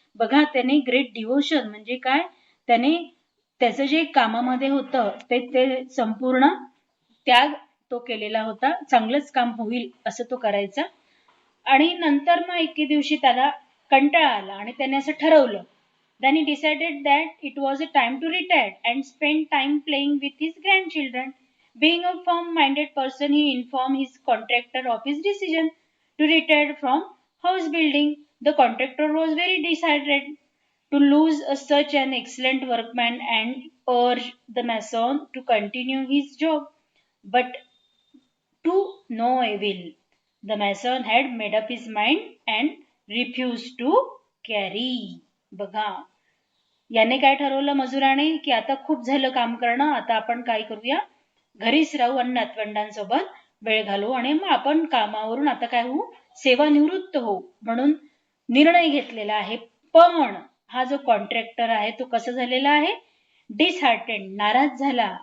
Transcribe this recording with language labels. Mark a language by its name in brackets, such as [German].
[Marathi] बघा, त्याने [English] great devotion [Marathi] म्हणजे काय, त्याने त्याचं जे कामामध्ये होतं ते संपूर्ण त्याग तो केलेला होता. चांगलंच काम होईल असं तो करायचा. आणि नंतर मग एके दिवशी त्याला कंटाळा आला आणि त्याने असं ठरवलं. [English] Then he decided that it was a time to retire and spend time playing with his grandchildren. Being a firm-minded person, he informed his contractor of his decision to retire from house building. The contractor was very decided to lose such an excellent workman and urged the mason to continue his job. But to no avail. The mason had made up his mind and refused to carry. [Marathi] बघा, याने काय ठरवलं मजुराने, की आता खूप झालं काम करणं, आता आपण काय करूया, घरीच राहू आणि नातवंडांसोबत वेळ घालू आणि मग आपण कामावरून आता काय होऊ, सेवानिवृत्त होऊ म्हणून निर्णय घेतलेला आहे. पण हा जो कॉन्ट्रॅक्टर आहे तो कसा झालेला आहे, डिसहार्टेंड, नाराज झाला.